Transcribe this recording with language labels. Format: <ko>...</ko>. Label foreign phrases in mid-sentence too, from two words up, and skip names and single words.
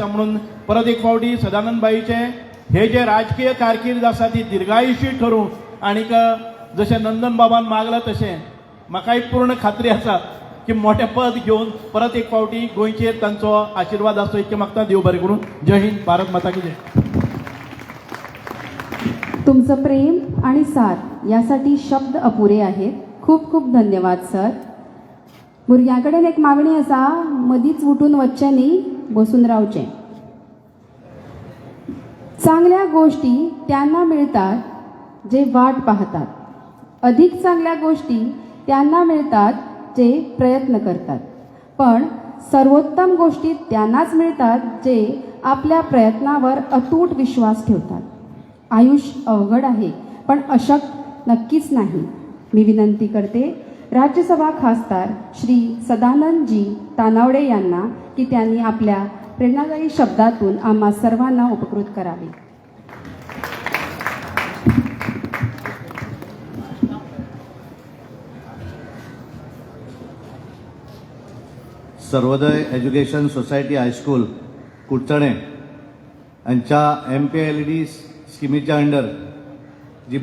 <kok>म्हणून परत एक फावटी सदानंद भाईचें हे जे राजकीय कारकीर्द आसा ती दिर्घायुशी ठरूं आनीक जशें नंदन बाबान मागलां तशें म्हाकाय पूर्ण खात्री आसा की मोठें पद घेवन परत एक फावटी गोंयचेर तांचो आशिर्वाद आसचो इतकें मागता. देव बरें करूं.</kok> <hi>जय हिंद. भारत माता की जय.</hi> <mr>तुमचं प्रेम आणि साथ यासाठी शब्द अपुरे आहेत. खूप खूप धन्यवाद सर.</mr> <kok>भुरग्यां एक मागणी आसा, मदींच उठून वच्चें न्ही, बसून रावचें.</kok> <mr>चांगल्या गोष्टी त्यांना मिळतात जे वाट पाहतात. अधिक चांगल्या गोष्टी त्यांना मिळतात जे प्रयत्न करतात. पण सर्वोत्तम गोष्टी त्यांनाच मिळतात जे आपल्या प्रयत्नावर अतूट विश्वास ठेवतात. आयुष्य अवघड आहे पण अशक्य नक्कीच नाही. मी विनंती करते राज्यसभा खासदार श्री सदानंदजी तानावडे यांना की त्यांनी आपल्या प्रेरणादायी शब्दातून आम्हा सर्वांना उपकृत करावे.</mr> <kok>सर्वोदय एज्युकेशन सोसायटी हायस्कूल कुडचडे हांच्या MPLED स्किमीच्या अंडर जी</kok>